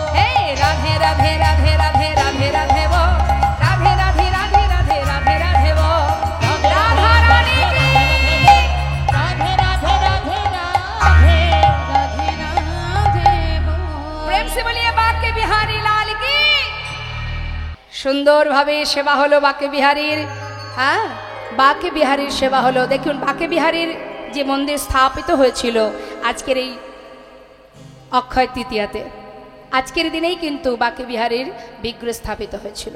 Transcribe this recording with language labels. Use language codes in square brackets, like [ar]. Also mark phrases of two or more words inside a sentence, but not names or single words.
[hi] हे राधे राधे राधे राधे राधे राधे बोल, राधे राधे राधे राधे राधे राधे बोल, राधा रानी की राधे राधे राधे राधे राधे राधे बोल। प्रेम से बोलिए बाके बिहारी लाल की। [bn] সুন্দর ভাবে সেবা হলো বাকে বিহারীর। হ্যাঁ, বাকে বিহারীর সেবা হলো। দেখুন, বাকে বিহারীর যে মন্দির স্থাপিত হয়েছিল আজকের এই অক্ষয় তৃতীয়াতে, আজকের দিনেই কিন্তু বাকে বিহারীর বিগ্রহ স্থাপিত হয়েছিল।